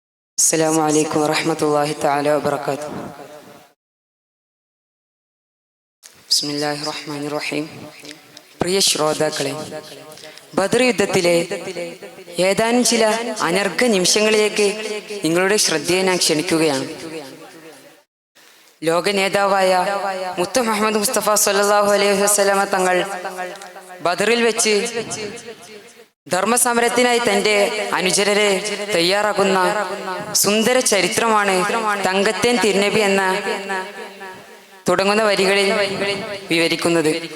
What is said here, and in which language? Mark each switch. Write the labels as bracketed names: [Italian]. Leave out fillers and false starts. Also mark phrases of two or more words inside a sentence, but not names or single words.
[Arabic] السلام عليكم ورحمة الله تعالى وبركاته. بسم الله الرحمن الرحيم. [Malayalam] പ്രിയ ശ്രോതാക്കളെ, ബദർ യുദ്ധത്തിലെ ഏതാനും ചില അനർഘ നിമിഷങ്ങളിലേക്ക് നിങ്ങളുടെ ശ്രദ്ധയെ ഞാൻ ക്ഷണിക്കുകയാണ്. ലോക നേതാവായ മുത്ത് മുഹമ്മദ് മുസ്തഫ [Arabic] صلى الله عليه وسلم [Malayalam] തങ്ങൾ ബദറിൽ വെച്ച് ധർമ്മസമരത്തിനായി തന്റെ അനുചരരെ തയ്യാറാക്കുന്ന സുന്ദര ചരിത്രമാണ് തങ്കത്തേൻ തിരുനബി എന്ന തുടങ്ങുന്ന വരികളിൽ വിവരിക്കുന്നത്.